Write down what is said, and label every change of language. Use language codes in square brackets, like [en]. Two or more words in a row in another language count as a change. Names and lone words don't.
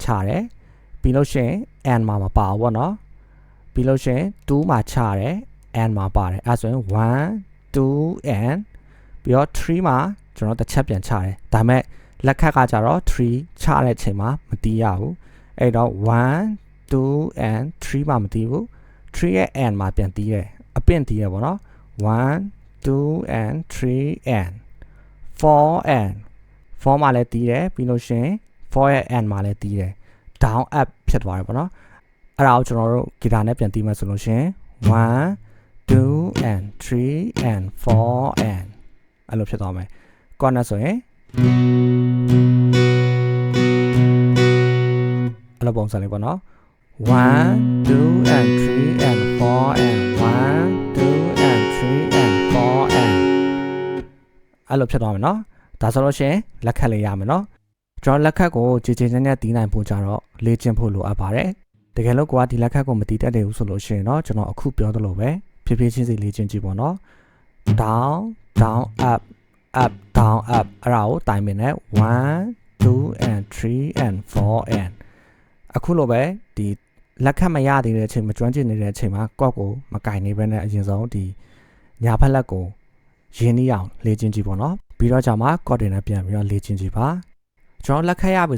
[my] ချတယ်ပြီးလို့ရှိရင် and မှာမပါဘူးပေါ့နော်ပြီးလို့ရှိရင်2မှာချတယ် and မှာပါတယ်အဲဆိုရင်1 2 and ပြီးတော့3မှာကျွန်တော်တစ်ချက်ပြန်ချတယ်ဒါပေမဲ့လက်ခတ်ကကြတော့3ချတဲ့အချိန်မှာမတီးရဘူးအဲ့တော့1 2 and 3မှာမတီးဘူး3ရဲ့ and မှာပြန်တီးတယ်အပင့်တီးရပေါ့နော်1 2 and 3 and 4 and 4 မှာလည်းတီးတယ်ပြီးလို့ရှိရင်4ရဲ့ and မှာလည်းတီးတယ် [en] down up [my] ဖြစ်သွားတယ်ပေါ့နော်အဲ့ဒါကိုကျွန်တော်တို့ဂီတာနဲ့ပြန်တီးမှဆိုလို့ရှိရင်1 2 and 3 and 4 and အဲ့လိုဖြစ်သွားမယ်ကောနဲ့ဆိုရင် အဲ့လိုပုံစံလေးပေါ့နော်1 2 and 3 and 4 and 1 2 and 3 and 4 and အဲ့လိုဖြစ်သွားမယ်နော်ဒါဆိုလို့ရှိရင်လက်ခတ်လေးရမယ်နော်ကျွန်တော်လက်ခတ်ကိုကြည်ကြည်နဲ့တီးနိုင်ဖို့ကြတော့လေ့ကျင့်ဖို့လိုအပ်ပါတယ်တကယ်လို့ကိုကဒီ လက်ခတ်ကိုမတီးတတ်တယ်ဘူးဆိုလို့ရှိရင်တော့ကျွန်တော်အခုပြောသလိုပဲဖြည်းဖြည်းချင်းစီလေ့ကျင့်ကြည့်ပေါ့နော် [en] down down up up down up [my] အဲ့ဒါကိုတိုင်ပင်နဲ့1 2 and 3 and 4 and အခုလိုပဲဒီလက်ခတ်မရသေးတဲ့အချိန်မကျွမ်းကျင်နေတဲ့အချိန်မှာကော့ကိုမကင်နေဘဲနဲ့အရင်ဆုံးဒီညာဖက်လက် ကိုရင်းနှီးအောင်လေ့ကျင့်ကြည့်ပေါ့နော်ပြီးတော့ကြာမှကော့တင်နဲ့ပြန်ပြီးတော့လေ့ကျင့်ကြည့်ပါကျွန်တော်လက်ခတ်ရပြီ